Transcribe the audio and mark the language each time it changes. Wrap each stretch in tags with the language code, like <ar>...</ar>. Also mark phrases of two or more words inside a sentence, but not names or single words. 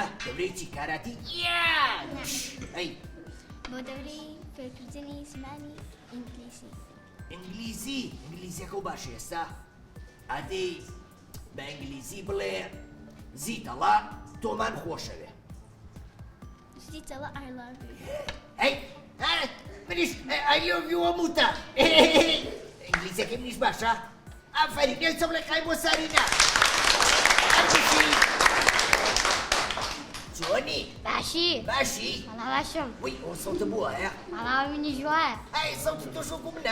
<ckb>دەورەی چی کاراتی؟ ئەی بۆ دەورەی فێرکردنی زمانی ئینگلیزی. ئینگلیزیەکە و باشە ئێستا ئەدەی بە ئینگلیزی بڵێ زیتەڵا تۆمان خۆشەوێ.</ckb> <en>زیتەڵا I love you.</en> <ckb>ئەی منیش</ckb> <en>I love you</en> <ckb>وەموتە. ئینگلیزیەکە منیش باشە؟ ئەفەرین نێ چەپڵێ قای بۆ سارینا. چۆنی؟ باشی؟ باشی؟ وەڵا باشم. وی ئەو سەوتە بووایە؟ وەڵا منیش وایە. ئەی سەوتی تۆ شۆکو منە؟</ckb>